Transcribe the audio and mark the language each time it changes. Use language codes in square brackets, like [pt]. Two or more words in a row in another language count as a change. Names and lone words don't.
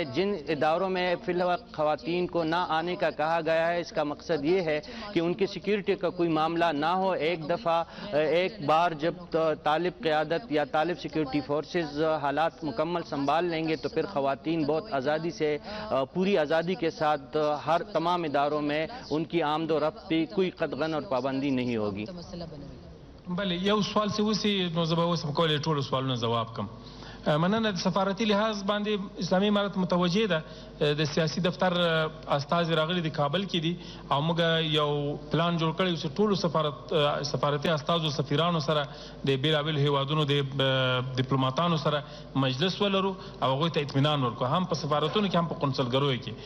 [ur] جن اداروں میں فی الحال خواتین کو نہ آنے کا کہا گیا ہے، اس کا مقصد یہ ہے کہ ان کی سیکیورٹی کا کوئی معاملہ نہ ہو. ایک بار جب طالب قیادت یا طالب [en] security forces [ur] حالات مکمل سنبھال لیں گے تو پھر خواتین بہت آزادی سے پوری آزادی کے ساتھ ہر تمام اداروں میں ان کی آمد رفت پہ کوئی قدغن اور پابندی نہیں ہوگی. [ps] بله یو سوال څه وسی نو زه به اوس هم کولی ټولو سوالونو ځواب کړم. مننه. د سفارتي لحاظ باندې اسلامي امارت متوجه ده. د سیاسي دفتر استازي راغلي د کابل کې دي او موږ یو پلان جوړ کړی چې ټولو سفارتي استازو سفیرانو سره د بیلابیل هیوادونو د ډیپلوماټانو سره مجلس ولرو او هغوی ته اطمینان ورکړو، هم په سفارتونو کې هم په قونسلګریو کې.